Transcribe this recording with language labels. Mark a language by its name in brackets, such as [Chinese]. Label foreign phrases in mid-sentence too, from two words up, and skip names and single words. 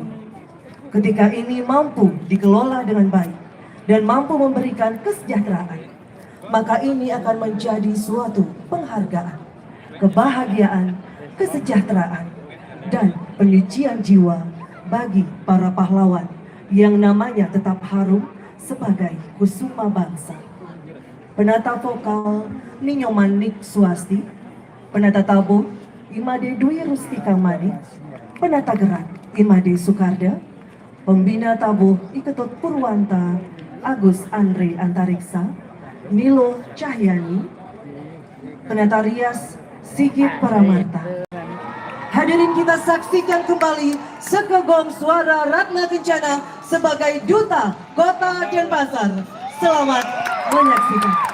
[Indonesian] Ketika ini mampu dikelola dengan baik dan mampu memberikan kesejahteraan, maka ini akan menjadi suatu penghargaan, kebahagiaan, kesejahteraan, dan penyucian jiwa bagi para pahlawan yang namanya tetap harum sebagai kusuma bangsa. Penata vokal Ninyoman Nik Swasti, penata tabuh Imade Dwi Rustika Manik, penata gerak Imade Soekarda, pembina tabuh Iketut Purwanta Agus Andre Antariksa, Nilo Cahyani, penata rias Sigit Paramarta. Hadirin, kita saksikan kembali Sekegong Suara Ratna Kencana sebagai Duta Kota Denpasar. Selamat menyaksikan.